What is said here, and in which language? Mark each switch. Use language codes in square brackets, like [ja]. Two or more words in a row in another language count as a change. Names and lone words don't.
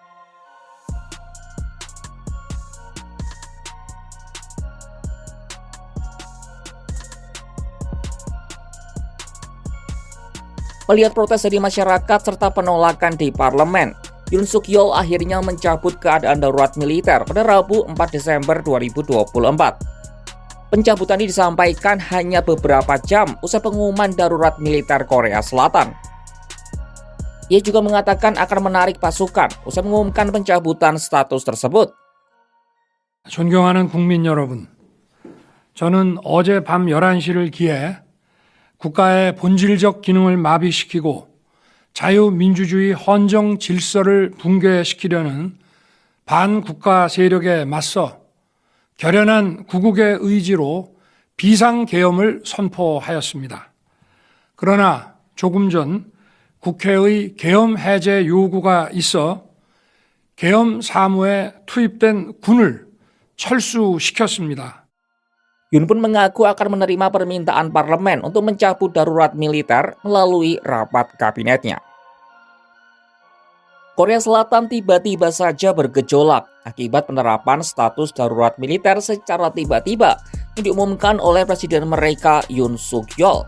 [id] Melihat protes dari masyarakat serta penolakan di parlemen, Yoon Suk Yeol akhirnya mencabut keadaan darurat militer pada Rabu 4 Desember 2024. Pencabutan ini disampaikan hanya beberapa jam usai pengumuman darurat militer Korea Selatan. Ia juga mengatakan akan menarik pasukan usai mengumumkan pencabutan status tersebut. [ko] 존경하는 국민 여러분, 저는 어제 밤 11시를 기해 국가의 본질적 기능을 마비시키고 자유민주주의 헌정 질서를 붕괴시키려는 반국가 세력에 맞서 결연한 구국의 의지로 비상계엄을 선포하였습니다. 그러나 조금 전 국회의 계엄 해제 요구가 있어 계엄 사무에 투입된 군을 철수시켰습니다. [id] Yoon pun mengaku akan menerima permintaan parlemen untuk mencabut darurat militer melalui rapat kabinetnya. Korea Selatan tiba-tiba saja bergejolak akibat penerapan status darurat militer secara tiba-tiba yang diumumkan oleh presiden mereka Yoon Suk Yeol.